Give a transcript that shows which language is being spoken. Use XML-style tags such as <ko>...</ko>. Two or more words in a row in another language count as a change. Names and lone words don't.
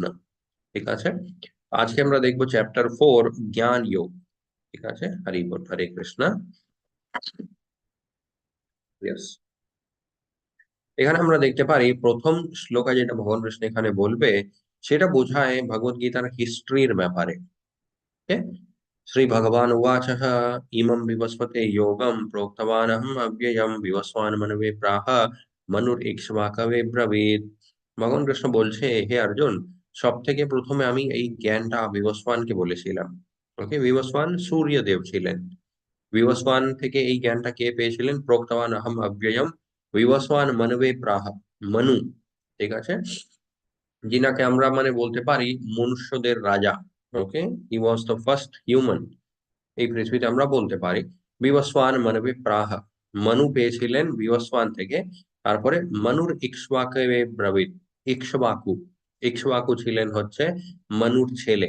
<bn>ঠিক আছে, আজকে আমরা দেখবো চ্যাপ্টার 4, জ্ঞান যোগ। ঠিক আছে, হরি বল, হরে কৃষ্ণ। Yes. এখানে আমরা দেখতে পারি প্রথম শ্লোকে যেটা ভগবান কৃষ্ণ এখানে বলবে, সেটা বোঝায় ভগবত গীতার হিস্ট্রির ব্যাপারে।</bn> <sa>श्री भगवान उवाचः इमं विवस्वते योगं प्रोक्तवानहम् अव्ययं विवस्वान् मनवे प्राह मनुरीक्ष्वाकवे ब्रवीत।</sa> <bn>ভগবান কৃষ্ণ বলছে হে অর্জুন, সব থেকে প্রথমে আমি এই জ্ঞানটা বিবস্বানকে বলেছিলাম। ওকে, বিবস্বান সূর্যদেব ছিলেন। বিবস্বান থেকে এই জ্ঞানটা কে পেয়েছিলেন,</bn> <sa>প্রোক্তবান অহম অব্যয়ম বিবস্বান মনবে প্রাহ,</sa> <bn>মনু। ঠিক আছে, যিনাকে আমরা মানে বলতে পারি মনুষ্যদের রাজা।</bn> <en>okay, he was the first human,</en> <bn>এই পৃথিবীতে আমরা বলতে পারি।</bn> <sa>বিবস্বান মানবে প্রাহ,</sa> <bn>মনু পেয়েছিলেন বিবস্বান থেকে। তারপরে</bn> <sa>মনুর ইক্ষ্বাকে ব্রবীত,</sa> <bn>ইক্ষ্বাকু, ইক্ষ্বাকু ছিলেন হচ্ছে মনুর ছেলে।</bn>